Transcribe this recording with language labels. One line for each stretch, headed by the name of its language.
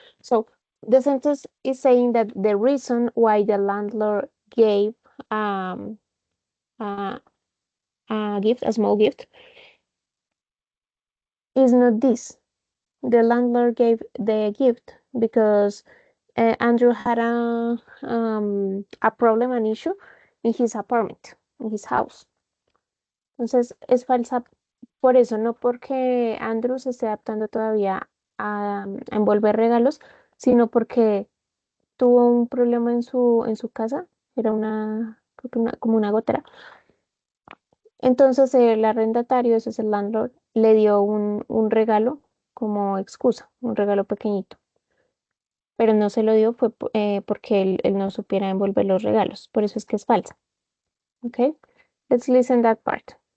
English: So the sentence is saying that the reason why the landlord gave um, uh, a gift, a small gift, is not this. The landlord gave the gift because Andrew had a problem, an issue in his apartment, in his house.
Spanish: Entonces es falsa por eso, no porque Andrew se esté adaptando todavía a envolver regalos, sino porque tuvo un problema en su casa, era creo que como una gotera. Entonces el arrendatario, ese es el landlord, le dio un regalo como excusa, un regalo pequeñito. Pero no se lo dio fue porque él no supiera envolver los regalos. Por eso es que es falsa.
English: Okay, let's listen that part.